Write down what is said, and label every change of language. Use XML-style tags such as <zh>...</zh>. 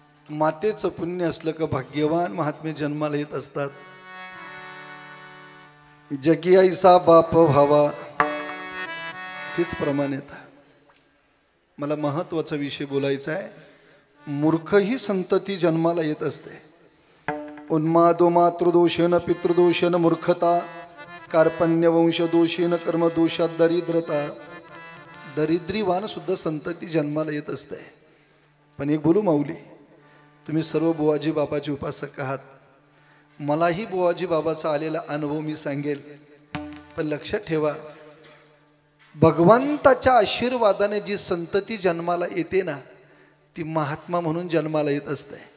<mr>मातेचं पुण्य असलं का भाग्यवान महात्मे जन्माला येत असतात। जगी ऐसा बाप व्हावा, तीच प्रमाणित। मला महत्वाचा विषय बोलायचा आहे। मूर्ख ही संतती जन्माला येत असते।</mr> <sa>उन्मादो मातृदोषेन पितृदोषेन मूर्खता, कार्पण्य वंश दोषेन कर्मदोषात दरिद्रता।</sa> <mr>दरिद्रीवान सुद्धा संतती जन्माला येत असते। पण एक बोलू माऊली, तुम्ही सर्व बुवाजी बाबाचे उपासक आहात, मलाही बुवाजी बाबाचा आलेला अनुभव मी सांगेल। पण लक्षात ठेवा, भगवंताच्या आशीर्वादाने जी संतती जन्माला येते ना, ती महात्मा म्हणून जन्माला येत असते।</mr>